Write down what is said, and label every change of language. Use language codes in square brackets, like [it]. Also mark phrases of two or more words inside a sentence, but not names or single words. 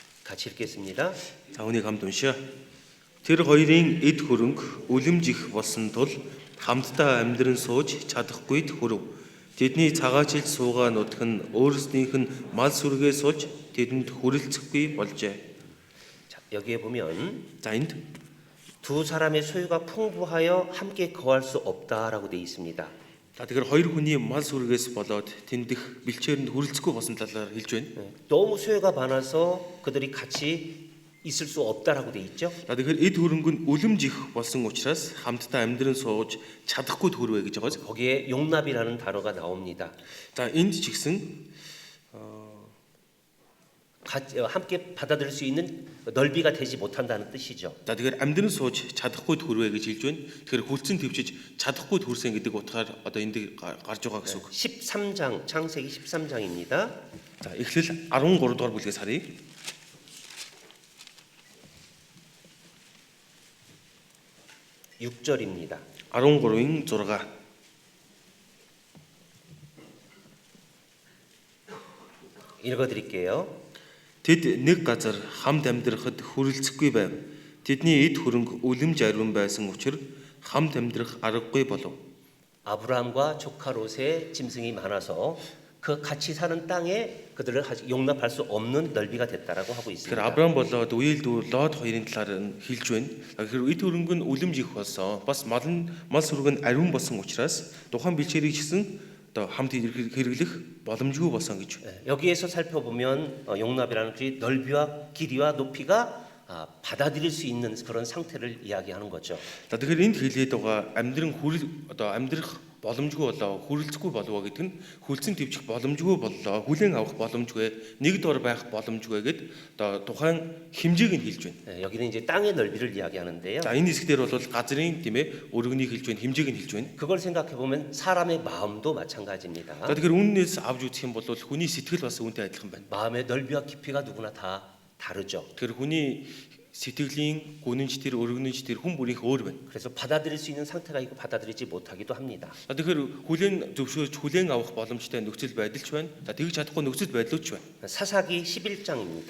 [ko] 같이 읽겠습니다. [mn] За үнийг хамт уншаа. Тэр хоёрын эд хөрөнгө үлэмж их болсон тул хамтдаа амьдран сууж чадахгүйд хүрв. Тэдний цагаачлж суугаа нутг нь өөрснийх нь мал сүргээс олж тэдэнд хүрэлцэхгүй болжээ. [ko] 자, 여기에 보면 [mn] За энд [ko] 두 사람의 소유가 풍부하여 함께 거할 수 없다라고 돼 있습니다. [mn] за тэгэхээр хоёр хүний мал сүргээс болоод тэндх бэлчээрэнд хүрэлцэхгүй болсон талаар хэлж байна. [ko] 네, 너무 소유가 많아서 그들이 같이 있을 수 없다라고 돼 있죠. [mn] За тэгэхээр эд хөрөнгө нь үлэмж их болсон учраас хамтдаа амьдран сууж чадахгүй төрвэ гэж байгаа. [ko] 거기에 용납이라는 단어가 나옵니다. [mn] За энд ч гэсэн [ko] 함께 받아들일 수 있는 넓이가 되지 못한다는 뜻이죠. [mn] за тэгэхээр амьдран сууж чадахгүй төрвэ гэж хэлж байна. Тэгэхээр хүлцэн твчиж чадахгүй төрсэн гэдэг утгаар одоо энд гарч байгаа гэсэн үг. [ko] 13장 창세기 13장입니다. [mn] За эхлэл 13 дугаар бүлгээс харъя. [ko] 6절입니다. [mn] 13-ийн 6. [ko] 읽어드릴게요. [mn] Тэд нэг газар хамт амьдрахад хүрэлцэхгүй байв. Тэдний эд хөрөнгө үлэмж ариун байсан учраас хамт амьдрах аргагүй болов. [ko] 아브라함과 조카 롯의 짐승이 많아서 그 같이 사는 땅에 그들을 용납할 수 없는 넓이가 됐다라고 하고 있습니다. [mn] Тэгэхээр Авраам болоод үйл дүү Лот хоёрын талаар нь хэлж байна. Тэгэхээр эд хөрөнгө нь үлэмж их болсон. Бас мал сүрэг нь ариун болсон учраас тухайн бэлчээрийг гэсэн одоо хамт хэрэглэх боломжгүй болсон гэж. [ko] 여기에서 살펴보면 용납이라는 것이 넓이와 길이와 높이가 받아들일 수 있는 그런 상태를 이야기하는 거죠. [mn] За тэгэхээр энд хэлээд байгаа амьдрах боломжгүй болоо хүрэлцэхгүй болов гэдэг нь хүлцэн твчих боломжгүй болоо хүлээн авах боломжгүй нэг дор байх боломжгүй гэд одоо тухайн хэмжээг нь хэлж байна. [ko] 여기는 이제 땅의 넓이를 이야기하는데요. [mn] За энэ хэсгээр бол газрын тийм ээ өргөнийг хэлж байна, хэмжээг нь хэлж байна. [ko] 그걸 생각해 보면 사람의 마음도 마찬가지입니다. [mn] За тэгэхээр үннээс авч үзэх юм бол хүний сэтгэл бас үүнтэй адилхан байна. [ko] 마음의 넓이와 깊이가 누구나 다 다르죠. [mn] Тэгэхээр хүний сэтгэлийн гүнэнч тэр өргөнөнч тэр хүн бүрийнх өөр байна. [ko] 그래서 받아들일 수 있는 상태가 있고 받아들이지 못하기도 합니다. [mn] За тэгэхээр хүлээн зөвшөөрч хүлээн авах боломжтой нөхцөл байдалч байна. За тэгж чадахгүй нөхцөл байдлууч байна. [ko] 사사기 11장입니다.